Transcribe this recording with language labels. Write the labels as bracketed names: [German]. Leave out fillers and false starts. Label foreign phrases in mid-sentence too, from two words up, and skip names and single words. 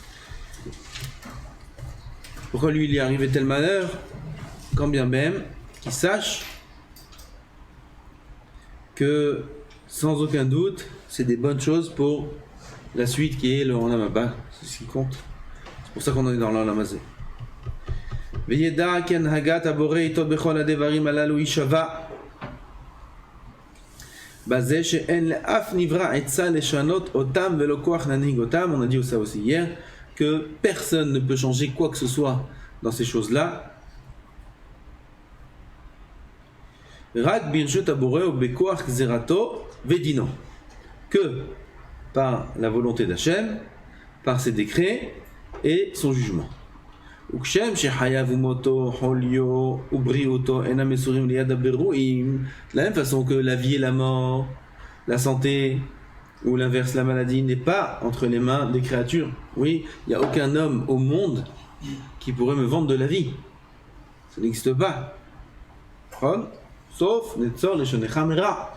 [French] pourquoi lui il est arrivé tel malheur, quand bien même qu'il sache que sans aucun doute c'est des bonnes choses pour la suite qui est le [Hebrew] עולם הבא, [French] c'est ce qui compte. C'est pour ça qu'on en est dans l' [Hebrew] עולם הזה. וידע כי הנהגת הבורא איתו בכל הדברים הללו היא שווה בזה שאין לאף נברא עצה לשנות אותם ולא כוח להנהיג אותם. [French] On a dit ça aussi hier, que personne ne peut changer quoi que ce soit dans ces choses-là. [Hebrew] רק ברשות הבורא ובכוח גזירתו ודינו, [French] que par la volonté d'Hachem, par ses décrets et son jugement. [Hebrew] וכשם שחייו ומותו, חוליו ובריאותו אינם מסורים ליד הבירואים, [French] de la même façon que la vie et la mort, la santé ou l'inverse, la maladie, n'est pas entre les mains des créatures. Oui, il n'y a aucun homme au monde qui pourrait me vendre de la vie. Ça n'existe pas. Sauf [Hebrew] נצור לשונך מרע.